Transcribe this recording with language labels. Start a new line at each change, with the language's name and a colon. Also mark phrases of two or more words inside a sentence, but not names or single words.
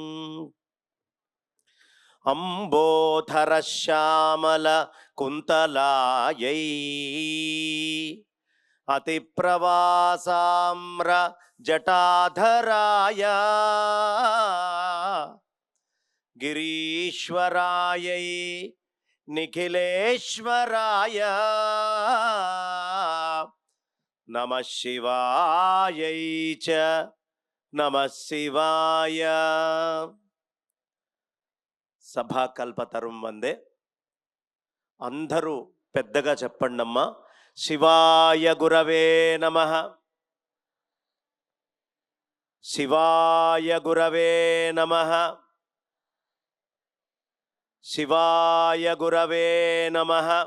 Sanskrit: अंबोधर श्यामल कुंतलायै अतिप्रवासाम्र जटाधराय गिरीश्वरायै निखिलेश्वराय नमः शिवायै च नमः शिवाय। సభాకల్పతరుం వందే.
Telugu: అందరూ పెద్దగా చెప్పండమ్మా.
Sanskrit: శివాయ గురవే నమః, శివాయ గురవే నమః, శివాయ గురవే నమః.